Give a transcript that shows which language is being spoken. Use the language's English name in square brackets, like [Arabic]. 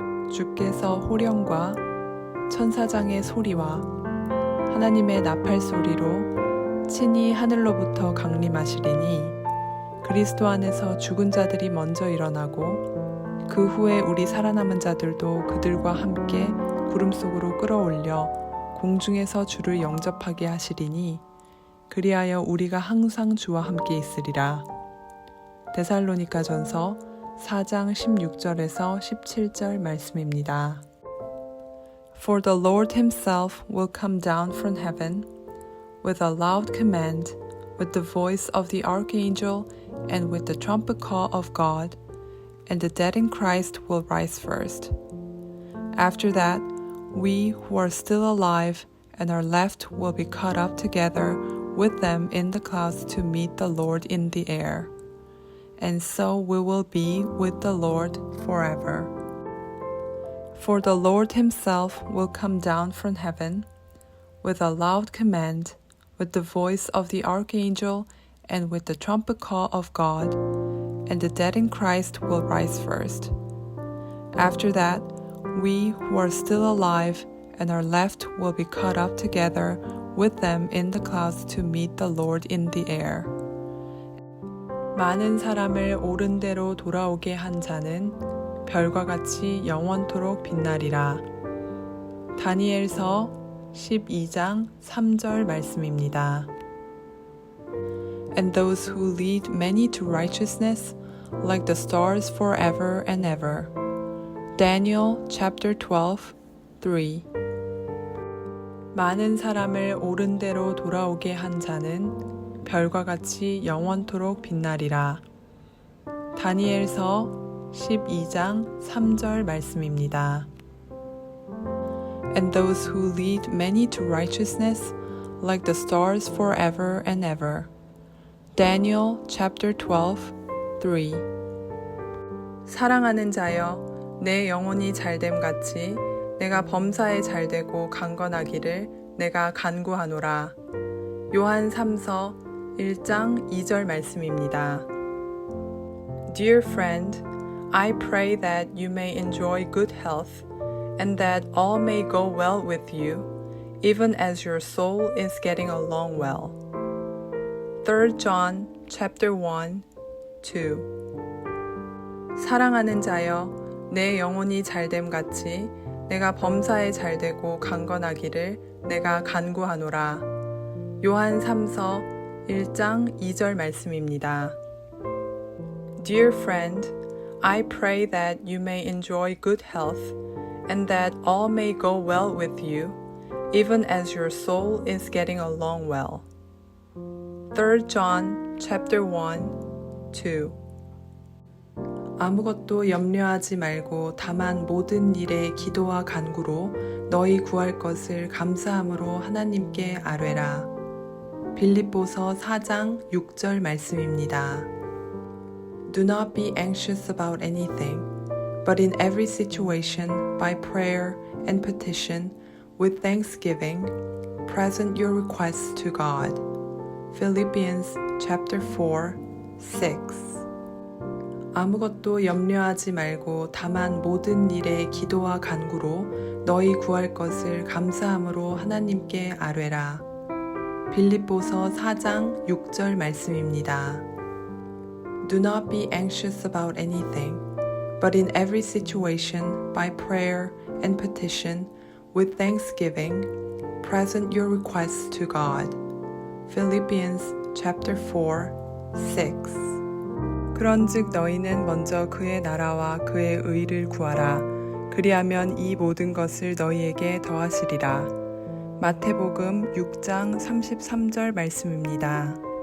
[Korean] 주께서 호령과 천사장의 소리와 하나님의 나팔 소리로 친히 하늘로부터 강림하시리니 그리스도 안에서 죽은 자들이 먼저 일어나고 그 후에 우리 살아남은 자들도 그들과 함께 구름 속으로 끌어올려 공중에서 주를 영접하게 하시리니 그리하여 우리가 항상 주와 함께 있으리라. 데살로니가전서 4장 16절에서 17절 말씀입니다. [English] For the Lord himself will come down from heaven with a loud command, with the voice of the archangel and with the trumpet call of God, and the dead in Christ will rise first. After that, we who are still alive and are left will be caught up together with them in the clouds to meet the Lord in the air. And so we will be with the Lord forever. For the Lord himself will come down from heaven with a loud command, with the voice of the archangel and with the trumpet call of God, and the dead in Christ will rise first. After that, we who are still alive and are left will be caught up together with them in the clouds to meet the Lord in the air. [Korean] 많은 사람을 옳은 대로 돌아오게 한 자는 별과 같이 영원토록 빛나리라. 다니엘서 12장 3절 말씀입니다. [English] And those who lead many to righteousness, like the stars forever and ever. Daniel chapter 12, 3. [Korean] 많은 사람을 옳은 대로 돌아오게 한 자는 별과 같이 영원토록 빛나리라. 다니엘서 12장 3절 말씀입니다. [English] And those who lead many to righteousness, like the stars forever and ever. Daniel chapter 12, 3. [Korean] 사랑하는 자여, 내 영혼이 잘됨 같이 내가 범사에 잘되고 강건하기를 내가 간구하노라. 요한 3서 1장 2절 말씀입니다. [English] Dear friend, I pray that you may enjoy good health and that all may go well with you, even as your soul is getting along well. 3 John chapter 1, 2 [Korean] 사랑하는 자여, 내 영혼이 잘됨 같이 내가 범사에 잘되고 강건하기를 내가 간구하노라. 요한 3서 1장 2절 말씀입니다. [English] Dear friend, I pray that you may enjoy good health and that all may go well with you, even as your soul is getting along well. 3 John chapter 1, 2 [Korean] 아무것도 염려하지 말고 다만 모든 일에 기도와 간구로 너희 구할 것을 감사함으로 하나님께 아뢰라. 빌립보서 4장 6절 말씀입니다. [English] Do not be anxious about anything, but in every situation, by prayer and petition, with thanksgiving, present your requests to God. Philippians chapter 4, 6 [Korean] 아무것도 염려하지 말고 다만 모든 일에 기도와 간구로 너희 구할 것을 감사함으로 하나님께 아뢰라. 빌립보서 4장 6절 말씀입니다. [English] Do not be anxious about anything, but in every situation, by prayer and petition, with thanksgiving, present your requests to God. Philippians chapter 4, 6 [Korean] 그런즉 너희는 먼저 그의 나라와 그의 의를 구하라. 그리하면 이 모든 것을 너희에게 더하시리라. 마태복음 6장 33절 말씀입니다.